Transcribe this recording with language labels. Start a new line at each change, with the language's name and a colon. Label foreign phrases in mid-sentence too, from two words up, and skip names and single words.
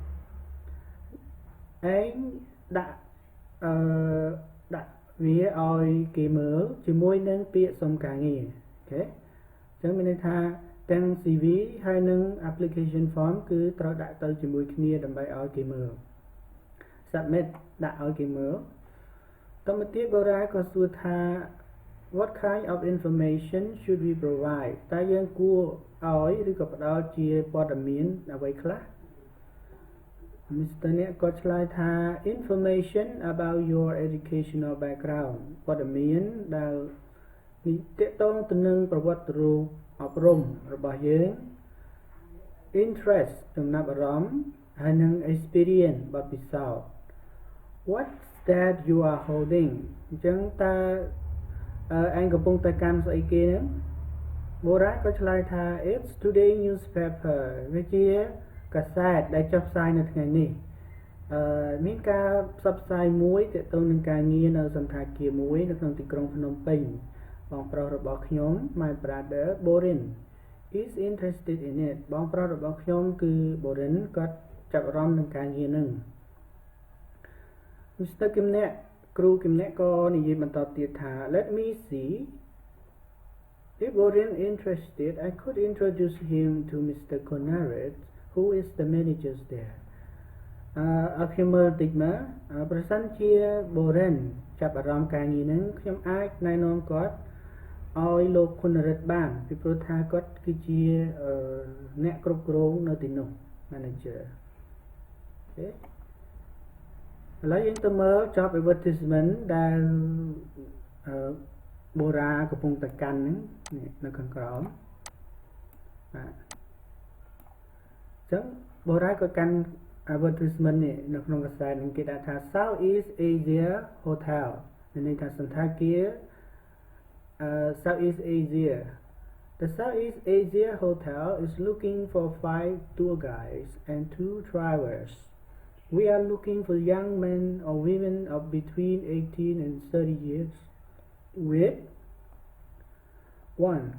Khmer: ឯងដាក់វាឲ្យគេមើលជាមួយនឹងពាក្យសុំការងារអូខេចឹងមាន ន័យថាទាំង CV ហើយនឹង
English: application form
Khmer: គឺត្រូវដាក់ទៅជាមួយគ្នាដើម្បីឲ្យគេមើល submit ដាក់ឲ្យគេមើលតទៅទៀតបូរ៉ាក៏សួរថា
English: what kind of information should we provide
Khmer: តើយើងគួរឲ្យឬក៏ផ្ដល់ជាព័ត៌មានអ្វីខ្លះ Mr. អ្នកក៏ឆ្លើយថា
English: information about your educational background
Khmer: ព័ត៌មានដែលនេះតកតងទៅនឹងប្រវត្តិរូបអប់រំរបស់យើង interest ចំណាប់អារម្មណ៍ហើយនឹង experience បទពិសោធន៍
English: what's that you are holding
Khmer: អញ្ចឹងតើឯងកំពុង តែកាន់ស្អីគេហ្នឹងបូរ៉ាក៏ឆ្លើយថា
English: it's today newspaper
Khmer: វាជាកាសែតដែលចុះផ្សាយនៅថ្ងៃនេះមានការផ្សព្វផ្សាយមួយទាក់ទងនឹងការងារនៅសន្តាគារមួយនៅក្នុងទីក្រុងភ្នំពេញបងប្រុសរបស់ខ្ញុំ
English: my brother Borin is interested in it
Khmer: បងប្រុសរបស់ខ្ញុំគឺ Borin គាត់ចាប់អារម្មណ៍នឹងការងារហ្នឹង Mr. គឹមអ្នកគ្រូគឹមអ្នកក៏និយាយបន្តទៀតថា
English: let me see if Borin interested I could introduce him to Mr. Conrad who is the manager there
Khmer: ឲ្យខ្ញុំមើលតិចមើលប្រសិនជា Borin ចាប់អារម្មណ៍ការងារហ្នឹងខ្ញុំអាចណែនាំគាត់ឲ្យលោកគុណរិទ្ធបានពីព្រោះថាគាត់គឺជាអ្នកគ្រប់គ្រងនៅទីនោះ manager អូខេឥឡូវយើងទៅមើល
English: job advertisement
Khmer: ដែល បូរ៉ាកំពុងតែកាន់ហ្នឹងនៅខាងក្រោមបាទអញ្ចឹងបូរ៉ាក៏កាន់ advertisement នេះនៅក្នុងកាសែតនឹងគេដាក់ថា Southeast Asia Hotel មានន័យថាសន្តាគារ Southeast Asia.
English: The Southeast Asia Hotel is looking for 5 tour guides and 2 drivers. We are looking for young men or women of between 18 and 30 years with 1.